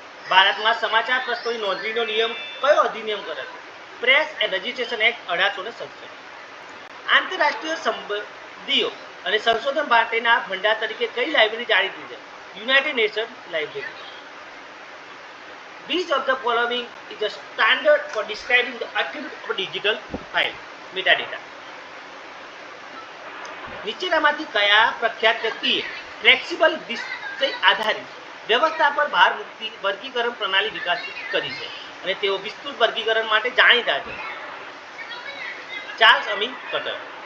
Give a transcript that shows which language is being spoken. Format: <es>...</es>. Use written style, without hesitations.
<gu>ભારતમાં સમાચાર પ્રશ્નોની નોંધણીનો નિયમ કયો અધિનિયમ કરે છે? Press and registration act 1867. આંતરરાષ્ટ્રીય સંબંધીઓ અને સંશોધન માટેના ભંડાર તરીકે કઈ લાઇબ્રેરી જાણીતી છે? United Nations library.</gu> <en>Which of the following is a standard for describing the attribute of a digital file? Metadata.</en> <gu>નીચેનામાંથી કયા પ્રખ્યાત વ્યક્તિએ ફ્લેક્સિબલ વિષય આધારિત વ્યવસ્થા પર ભાર મૂકતી વર્ગીકરણ પ્રણાલી વિકસિત કરી છે અને તેઓ વિસ્તૃત વર્ગીકરણ માટે જાણીતા છે? ચાર્લ્સ અમી કટર.</gu>